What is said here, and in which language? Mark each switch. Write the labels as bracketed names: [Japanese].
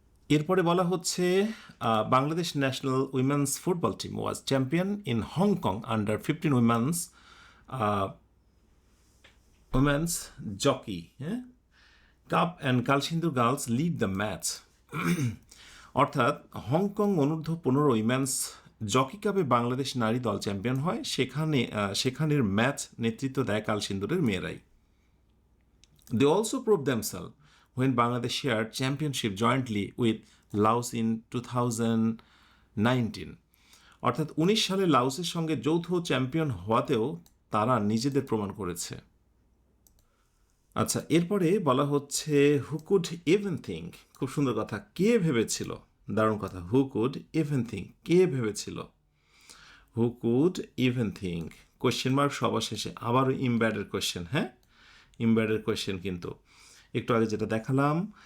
[Bangla] এরপরে বলা হচ্ছে [English] Bangladesh national women's football team was champion in Hong Kong under 15 women's jockey cup and Kalsindur girls lead the match. [Bangla] অর্থাৎ Hong Kong অনূর্ধ্ব 15 women's jockey কাপে বাংলাদেশ নারী দল চ্যাম্পিয়ন হয়, সেখানের ম্যাচ নেতৃত্ব দেয় কালসিন্দুরের মেয়েরাই। [English] They also proved themselves when Bangladesh shared championship jointly with Laos in 2019. [Bangla] অর্থাৎ 19 সালে লাওসের সঙ্গে যৌথ চ্যাম্পিয়ন হওয়াতেও তারা নিজেদের প্রমাণ করেছে। আচ্ছা, এরপরে বলা হচ্ছে [English] who could even think, [Bangla] খুব সুন্দর কথা, কে ভেবেছিল, দারুণ কথা, হু কুড ইভেন থিঙ্ক, কে ভেবেছিল, who could even think, question mark সবার শেষে, আবারও ইমব্যাডের কোয়েশ্চেন, হ্যাঁ ইমব্যাডের কোয়েশ্চেন কিন্তু একটু আগে যেটা দেখালাম।